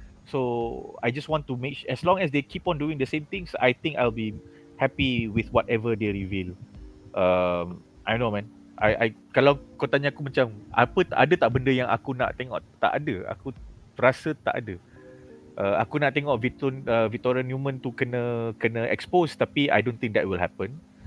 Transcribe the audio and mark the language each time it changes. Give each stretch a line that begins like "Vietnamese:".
English: So I just want to make as long as they keep on doing the same things, I think I'll be happy with whatever they reveal. I don't know man.
Malay: I kalau kau tanya aku macam apa ada tak benda yang aku nak tengok, tak ada. Aku rasa tak ada. Aku nak tengok Vicoria Neuman tu kena expose, tapi
English: I don't think that will happen.